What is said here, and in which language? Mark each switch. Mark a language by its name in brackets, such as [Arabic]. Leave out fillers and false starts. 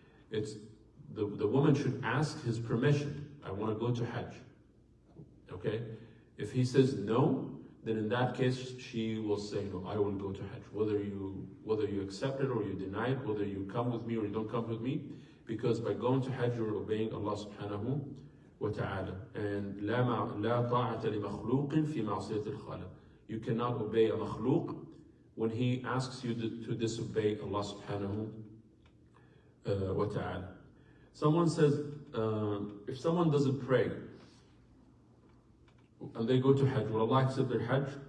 [English] It's the woman should ask his permission. I want to go to Hajj. Okay? If he says no, then in that case she will say no, I will go to Hajj. Whether you accept it or you deny it, whether you come with me or you don't come with me, because by going to Hajj you're obeying Allah subhanahu wa ta'ala. [Arabic] And لا طاعة لمخلوق في معصية الخالق. [English] You cannot obey a makhluk when he asks you to disobey Allah subhanahu wa ta'ala. Someone says, if someone doesn't pray and they go to Hajj, will Allah accept their Hajj?